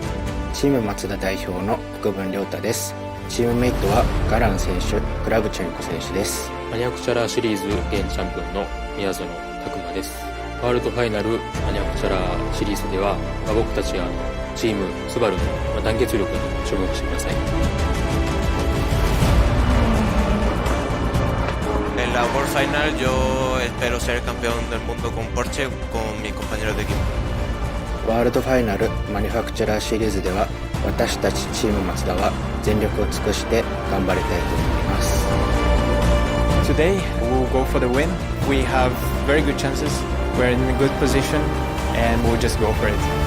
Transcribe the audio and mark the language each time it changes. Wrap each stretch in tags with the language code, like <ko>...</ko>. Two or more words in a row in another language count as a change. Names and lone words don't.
<ja>チームマツダ代表の福分亮太です。チームメイトはガラン選手、クラブチェンコ選手です。マニアクチャラーシリーズ現チャンピオンの宮園拓馬です。ワールドファイナルマニアクチャラーシリーズでは、僕たちチームスバルの団結力に注目してください。</ja> <es>En la World Final yo espero ser campeón del mundo con Porsche con mis compañeros de equipo.</es> <ja>ワールドファイナルマニファクチャラーシリーズでは、私たちチームマツダは全力を尽くして頑張りたいと思います。</ja> <en>Today we'll go for the win. We have very good chances. We're in a good position and we'll just go for it.</en>